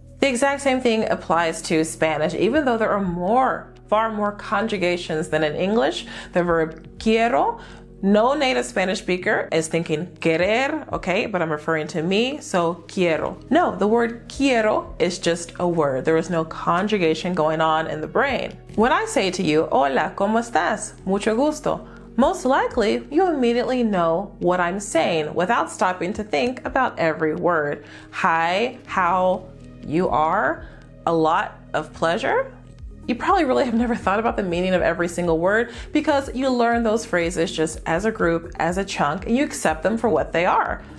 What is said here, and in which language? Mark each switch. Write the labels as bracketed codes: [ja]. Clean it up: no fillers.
[en] The exact same thing applies to Spanish, even though there are far more conjugations than in English. The verb quiero, no native Spanish speaker is thinking querer, okay, but I'm referring to me, so quiero. No, the word quiero is just a word. There is no conjugation going on in the brain. When I say to you, [es] hola, ¿cómo estás? Mucho gusto. [en] Most likely, you immediately know what I'm saying without stopping to think about every word. Hi, how, you are, a lot of pleasure. You probably really have never thought about the meaning of every single word because you learn those phrases just as a group, as a chunk, and you accept them for what they are.